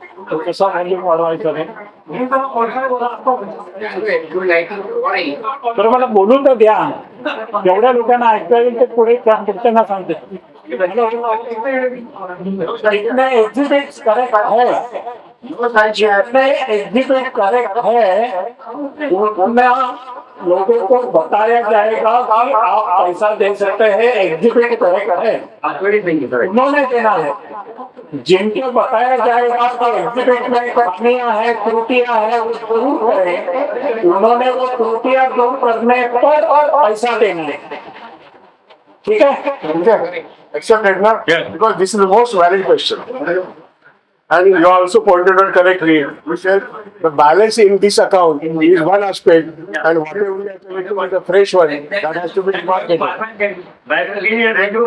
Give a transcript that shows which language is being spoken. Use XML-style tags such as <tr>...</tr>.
<mr>तो कसा व्हॉल्यूम वाढवायचा नाही. तर मला बोलून तर द्या. जेवढ्या लोकांना ऐकता येईल ते पुढे पुढच्यांना सांगते.</mr> <hi>जितने एग्जिबिट करेक्ट है उतना लोगों को बताया जाएगा कि आप पैसा दे सकते हैं. एग्जिबिट करेक्ट है, उन्होंने देना है. जिनको बताया जाएगा कि एग्जिबिट में कमियां हैं, त्रुटियां हैं, वो जरूर करें. उन्होंने वो त्रुटियां दूर करने पर और पैसा देना है. ठीक है?</hi> <en>Accepted, na? Yeah. Because this is the most valid question. And you also pointed out correctly. You said the balance in this account is one aspect, and whatever we are collecting is a fresh one that has to be marketed.</en>